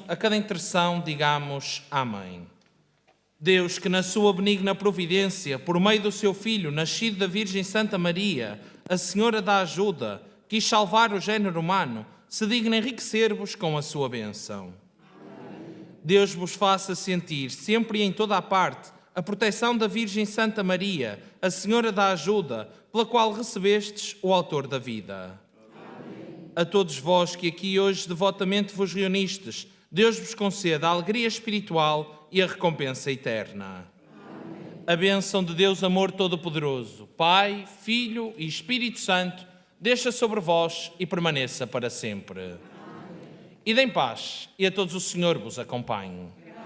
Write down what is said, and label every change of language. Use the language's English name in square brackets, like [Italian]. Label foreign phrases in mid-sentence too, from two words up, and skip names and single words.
[Portuguese] A cada intercessão digamos Amém. Deus, que na sua benigna providência, por meio do seu Filho, nascido da Virgem Santa Maria, a Senhora da Ajuda, quis salvar o género humano, se digna enriquecer-vos com a sua bênção. Deus vos faça sentir, sempre e em toda a parte, a proteção da Virgem Santa Maria, a Senhora da Ajuda, pela qual recebestes o Autor da vida. Amém. A todos vós que aqui hoje devotamente vos reunistes, Deus vos conceda a alegria espiritual e a recompensa eterna. Amém. A bênção de Deus, amor todo-poderoso, Pai, Filho e Espírito Santo, desça sobre vós e permaneça para sempre. Amém. Ide em paz e a todos o Senhor vos acompanhe.